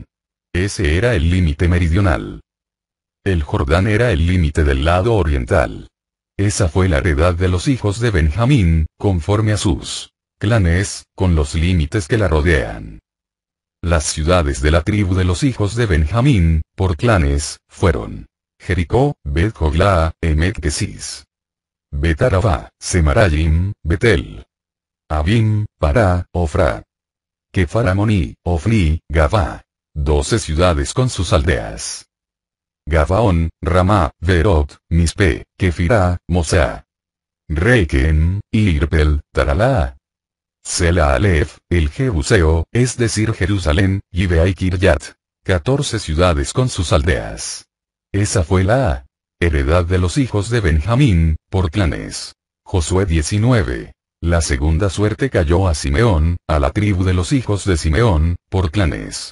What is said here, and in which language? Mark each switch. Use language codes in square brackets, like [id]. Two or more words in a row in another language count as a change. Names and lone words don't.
[es] Ese era el límite meridional. El Jordán era el límite del lado oriental. Esa fue la heredad de los hijos de Benjamín, conforme a sus clanes, con los límites que la rodean. Las ciudades de la tribu de los hijos de Benjamín, por clanes, fueron Jericó, Bet-Joglá, Emet-Kesis, Bet-Arabá, Semarayim, Betel, Abim, Pará, Ofra, Kefaramoni, Ofni, Gabá. 12 ciudades con sus aldeas. Gabaón, Ramá, Berot, Mispe, Kefirá, Mosá, Requem, Irpel, Taralá. Sela Alef, el Jebuseo, es decir Jerusalén, Gibea y Kiryat. 14 ciudades con sus aldeas. Esa fue la heredad de los hijos de Benjamín, por clanes. Josué 19. La segunda suerte cayó a Simeón, a la tribu de los hijos de Simeón, por clanes.